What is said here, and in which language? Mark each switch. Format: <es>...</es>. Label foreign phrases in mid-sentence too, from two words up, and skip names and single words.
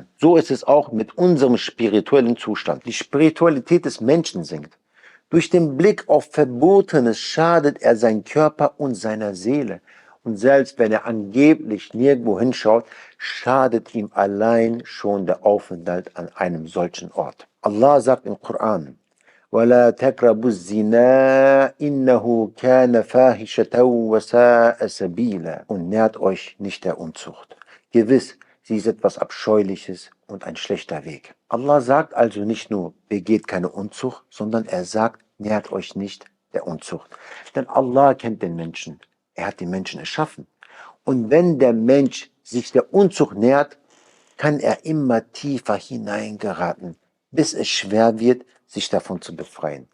<de>So ist es auch mit unserem spirituellen Zustand. Die Spiritualität des Menschen sinkt. Durch den Blick auf Verbotenes schadet er seinem Körper und seiner Seele. Und selbst wenn er angeblich nirgendwo hinschaut, schadet ihm allein schon der Aufenthalt an einem solchen Ort. Allah sagt im Koran,</de> <ar>وَلَا تَقْرَبُوا الزِّنَا إِنَّهُ كَانَ فَاحِشَةً وَسَاءَ سَبِيلًا.</ar> <de>Und nährt euch nicht der Unzucht. Gewiss, sie ist etwas Abscheuliches und ein schlechter Weg. Allah sagt also nicht nur, begeht keine Unzucht, sondern er sagt, nährt euch nicht der Unzucht. Denn Allah kennt den Menschen. Er hat den Menschen erschaffen. Und wenn der Mensch sich der Unzucht nähert, kann er immer tiefer hineingeraten, bis es schwer wird, sich davon zu befreien.</de>